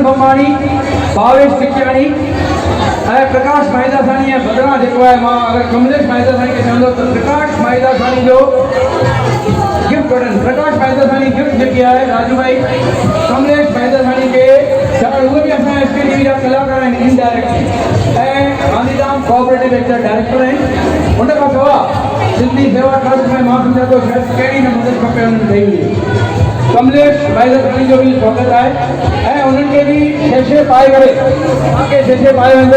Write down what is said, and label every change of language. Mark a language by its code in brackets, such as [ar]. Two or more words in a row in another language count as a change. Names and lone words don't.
[sd] सुखाणी, भावेश टिकियाणी ऐं प्रकाश माइदासानी ऐं बदिरां जेको आहे मां अगरि कमलेश माइदासानी खे चवंदो त प्रकाश माइदासानी जो गिफ्ट वठनि। प्रकाश माइदासानी गिफ्ट जेकी आहे राजू भाई कमलेश माइदासानी खे छाकाणि उहे बि असां एसके टीवी जा कलाकार आहिनि इनडायरेक्टली ऐं गांधीधाम [en] cooperative venture director [sd] आहिनि। उन खां सवाइ सिंधी सेवा ट्रस्ट में मां सम्झां थो शायदि कहिड़ी न मदद खपे हुननि ॾेई हुई। कमलेश माइदासानी जो बि स्वागत आहे ऐं उन्हनि खे बि छेछे पाए करे तव्हांखे छेछे पाए वेंदो।